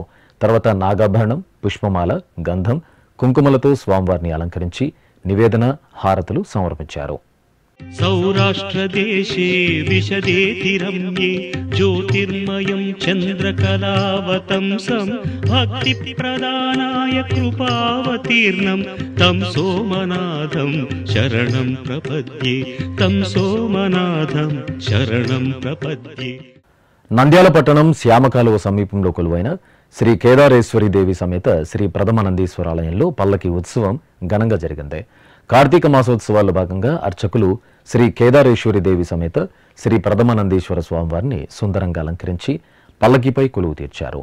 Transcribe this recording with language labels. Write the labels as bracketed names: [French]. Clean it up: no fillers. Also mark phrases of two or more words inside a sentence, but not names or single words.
[Telugu] తర్వాత నాగాభరణం, పుష్పమాల, గంధం, కుంకుమలతో స్వామివారిని అలంకరించి నివేదన, హారతులు సమర్పించారు. [Sanskrit] సౌరాష్ట్రదేశే విశదేతి రమ్యే జ్యోతిర్మయం చంద్రకళావతంసం భక్తి ప్రదానాయ కృపావతీర్ణం తం సోమనాథం శరణం ప్రపద్యే. తం సోమనాథం శరణం ప్రపద్యే. [Telugu] నంద్యాల పట్టణం శ్యామకాలువ సమీపంలో కొలువైన శ్రీ కేదారేశ్వరి దేవి సమేత శ్రీ ప్రథమ నందీశ్వరాలయంలో పల్లకి ఉత్సవం ఘనంగా జరిగింది. కార్తీక మాసోత్సవాల్లో భాగంగా అర్చకులు శ్రీ కేదారేశ్వరి దేవి సమేత శ్రీ ప్రథమ నందీశ్వర స్వామివారిని సుందరంగా అలంకరించి పల్లకిపై కొలువు తీర్చారు.